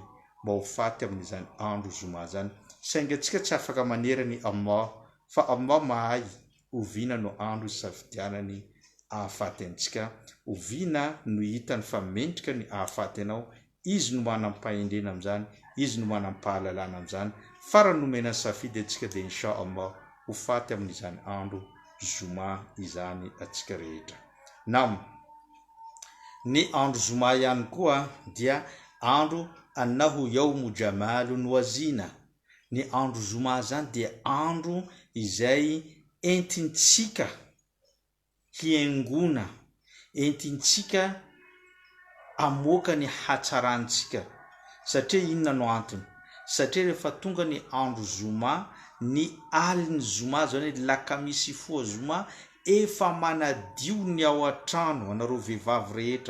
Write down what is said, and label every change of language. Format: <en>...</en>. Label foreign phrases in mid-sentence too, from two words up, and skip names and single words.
<mg>mba ho faty amin'izany andro zoma zany saingy atsika tsy afaka manerany Allah fa Allah mahay oviana no andro isafidianany ahafaty antsika oviana no hitany fa mendrika ny ahafaty anao izy no manam-pahendrena amin'izany izy no manam-pahalalana amin'izany fara nomena safidy atsika dia</mg> <ar>إن شاء الله</ar> <mg>ho faty amin'izany andro zoma izany atsika rehetra nam ny andro zoma ihany koa dia andro</mg> <ar>إنه يوم جمال وزينة</ar> <mg>ny andro zoma zany dia andro izay entintsika hiaingona entintsika amoaka ny hatsarantsika satria inona no antony satria rehefa tonga ny andro zoma ny aliny zoma zany hoe lakamisy foa zoma efa manadio ny ao an-trano anareo vehivavy rehetra</mg>